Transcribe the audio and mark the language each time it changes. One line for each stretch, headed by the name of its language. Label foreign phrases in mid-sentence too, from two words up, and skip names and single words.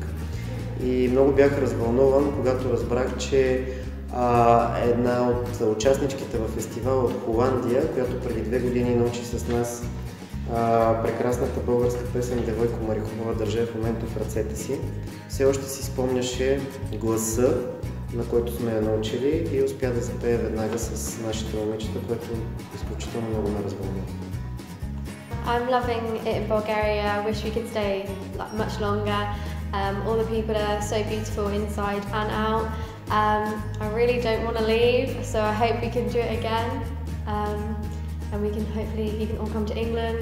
Bulgarian: И много бях развълнуван, когато разбрах, че една от участничките във фестивала от Холандия, която преди 2 години научи с нас прекрасната българска песен "Девойко Марихова държа в момента в ръцете си", все още си спомняше гласа, на който сме я научили, и успя да запее веднага с нашите момичета, което изключително много ме развълнува.
English: I'm loving it in Bulgaria. I wish we could stay much longer. All the people are so beautiful inside and out. I really don't want to leave, so I hope we can do it again. And we can hopefully, you can all come to England.